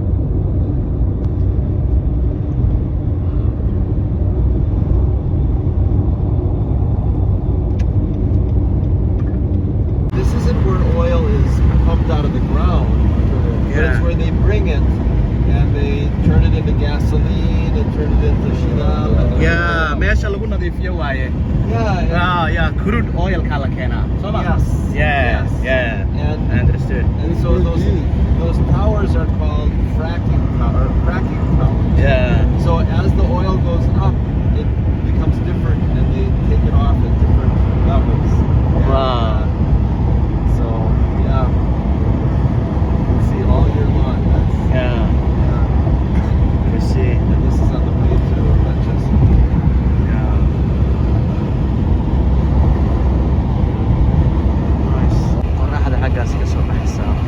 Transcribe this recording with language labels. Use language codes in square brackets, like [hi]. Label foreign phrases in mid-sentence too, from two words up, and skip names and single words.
[en] This isn't where oil is pumped out of the ground. But it's where they bring it. And they turn it into gasoline and turn it into shidal. Yeah, [so] meesha lagu nadiifiyo waaye. [en] Yeah, crude oil [so] kala keena. [en] Yes. Yeah. I understood. And so those towers are called cracking towers. Yeah. So as the oil goes up, it becomes different, and they take it off at different levels. Wow. So yeah, you can see it all year long. Yeah. See. And this is on the way to Manchester. Yeah. Nice. [so] Qorraxda xaggaas ka soo baxaysa.